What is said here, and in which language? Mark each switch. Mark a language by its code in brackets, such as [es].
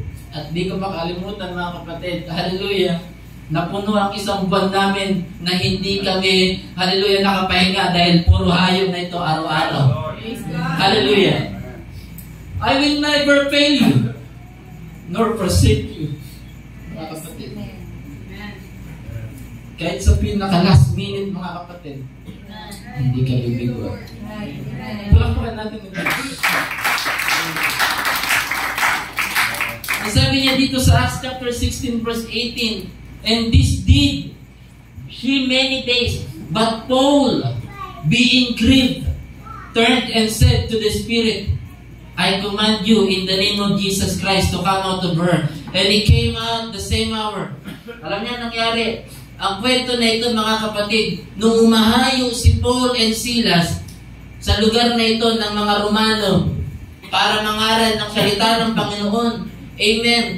[tl] At di ko makalimutan, mga kapatid, hallelujah, napuno ang isang buwan namin na hindi kami, hallelujah, nakapahinga dahil puro hayop na ito araw-araw. Hallelujah. [en] I will never fail you nor forsake you. [tl] Mga kapatid. Kahit sa pinaka-last minute, mga kapatid, hindi kayo bigo. Palakpakan natin ito. Ang sabi niya dito sa Acts chapter 16 verse 18, [en] and this did she many days, but Paul, being grieved, turned and said to the Spirit, I command you in the name of Jesus Christ to come out of her. And he came out the same hour. [tl] Alam niyo nangyari? Ang kwento na ito, mga kapatid, nung umahayo si Paul and Silas sa lugar na ito ng mga Romano para mangaral ng salita ng Panginoon. Amen.